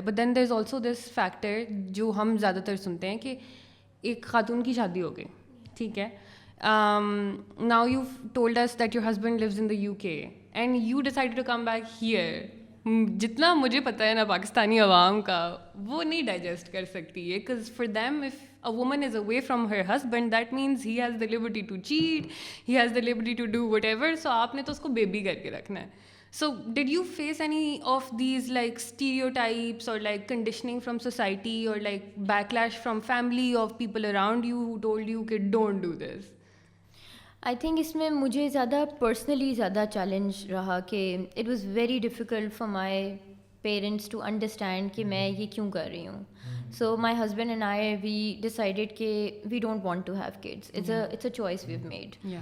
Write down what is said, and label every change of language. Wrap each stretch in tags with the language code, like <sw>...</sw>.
<en>but then there is also this factor</en> <ur>جو ہم زیادہ تر سنتے ہیں کہ ایک خاتون کی شادی ہو گئی, ٹھیک ہے,</ur> <en>Now you told us that your husband lives in the UK and you decided to come back here.</en> <ur>جتنا مجھے پتہ ہے نا پاکستانی عوام کا, وہ نہیں ڈائجسٹ کر سکتی ہے,</ur> <en>because for them if a woman is away from her husband that means he has the liberty to cheat, he has the liberty to do whatever, so</en> <ur>آپ نے تو اس کو بیبی کر کے رکھنا ہے.</ur> <en>So did you face any of these like stereotypes or like conditioning from society or like backlash from family of people around you who told you کہ don't do this? I think</en> <ur>اس میں مجھے زیادہ personally زیادہ challenge رہا کہ</ur> <en>it was very difficult for my parents to understand</en> <ur>کہ میں یہ کیوں کر رہی ہوں.</ur> <en>So my husband and I we decided کہ we don't want to have kids, it's a choice we have made.</en>